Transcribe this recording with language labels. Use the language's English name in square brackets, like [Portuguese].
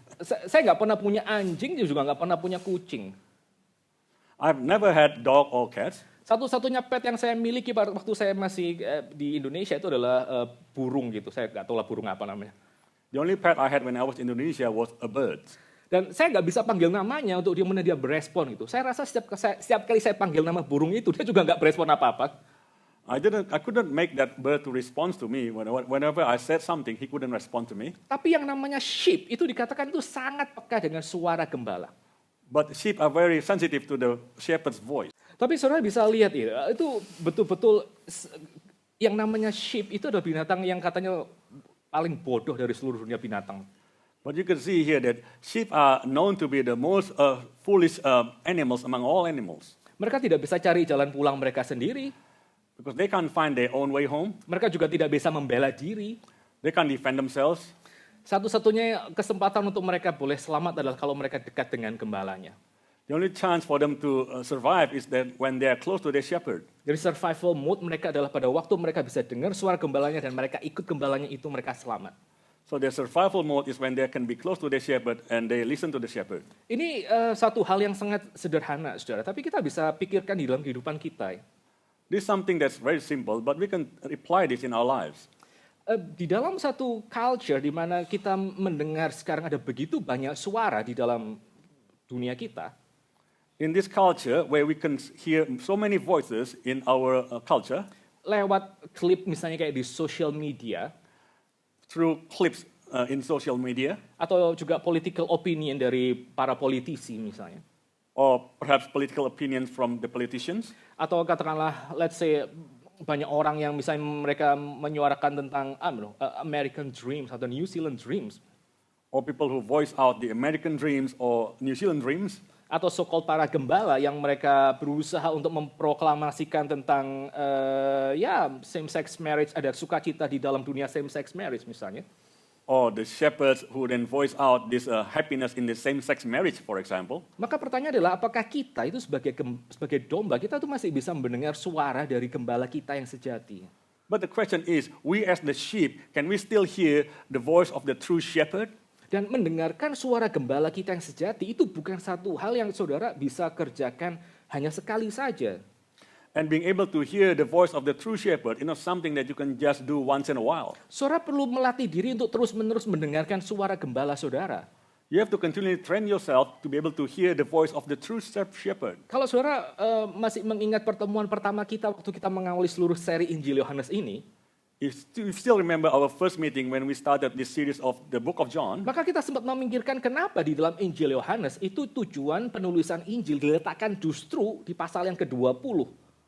[Indonesian] Saya nggak pernah punya anjing, juga nggak pernah punya kucing. [English] I've never had dog or cats. [Indonesian] Satu-satunya pet yang saya miliki waktu saya masih di Indonesia itu adalah burung gitu. Saya nggak tahu lah burung apa namanya. [English] The only pet I had when I was in Indonesia was a bird. [Indonesian] Dan saya nggak bisa panggil namanya untuk dia berespon gitu. Saya rasa setiap kali saya panggil nama burung itu, dia juga nggak berespon apa-apa. [English] I couldn't make that bird to respond to me. Whenever I said something, he couldn't respond to me. [Indonesian] Tapi yang namanya sheep itu dikatakan itu sangat peka dengan suara gembala. [English] But sheep are very sensitive to the shepherd's voice. [Indonesian] Tapi saudara bisa lihat ya, itu betul-betul yang namanya sheep itu adalah binatang yang katanya paling bodoh dari seluruh dunia binatang. [English] But you can see here that sheep are known to be the most foolish animals among all animals. [Indonesian] Mereka tidak bisa cari jalan pulang mereka sendiri. [English] Because they can't find their own way home. [Indonesian] Mereka juga tidak bisa membela diri. [English] They can't defend themselves. [Indonesian] Satu-satunya kesempatan untuk mereka boleh selamat adalah kalau mereka dekat dengan gembalanya. [English] The only chance for them to survive is that when they are close to their shepherd. [Indonesian] Jadi [English] survival mode [Indonesian] mereka adalah pada waktu mereka bisa dengar suara gembalanya dan mereka ikut gembalanya itu mereka selamat. [English] So their survival mode is when they can be close to their shepherd and they listen to the shepherd. [Indonesian] Ini satu hal yang sangat sederhana, saudara. Tapi kita bisa pikirkan di dalam kehidupan kita. [English] This is something that's very simple, but we can apply this in our lives. [Indonesian] Di dalam satu culture di mana kita mendengar sekarang ada begitu banyak suara di dalam dunia kita. [English] In this culture, where we can hear so many voices in our culture, [Indonesian] lewat klip misalnya kayak di social media, [English] through clips in social media, [Indonesian] atau juga [English] political opinion [Indonesian] dari para politisi misalnya, [English] or perhaps political opinions from the politicians, [Indonesian] atau katakanlah, [English] let's say [Indonesian] banyak orang yang misalnya mereka menyuarakan tentang [English] American dreams [Indonesian] atau [English] New Zealand dreams, or people who voice out the American dreams or New Zealand dreams, [Indonesian] atau so-called para gembala yang mereka berusaha untuk memproklamasikan tentang same-sex marriage, ada sukacita di dalam dunia same-sex marriage misalnya. [English] Or the shepherds who then voice out this happiness in the same-sex marriage, for example. [Indonesian] Maka pertanyaan adalah apakah kita itu sebagai domba, kita tuh masih bisa mendengar suara dari gembala kita yang sejati? [English] But the question is, we as the sheep, can we still hear the voice of the true shepherd? [Indonesian] Dan mendengarkan suara gembala kita yang sejati itu bukan satu hal yang saudara bisa kerjakan hanya sekali saja. [English] And being able to hear the voice of the true shepherd is not something that you can just do once in a while. [Indonesian] Saudara perlu melatih diri untuk terus-menerus mendengarkan suara gembala saudara. [English] You have to continually train yourself to be able to hear the voice of the true shepherd. [Indonesian] Kalau saudara masih mengingat pertemuan pertama kita waktu kita mengawali seluruh seri Injil Yohanes ini, [English] If you still remember our first meeting when we started this series of the book of John, [Indonesian] maka kita sempat memikirkan kenapa di dalam Injil Yohanes itu tujuan penulisan Injil diletakkan justru di pasal yang ke-20.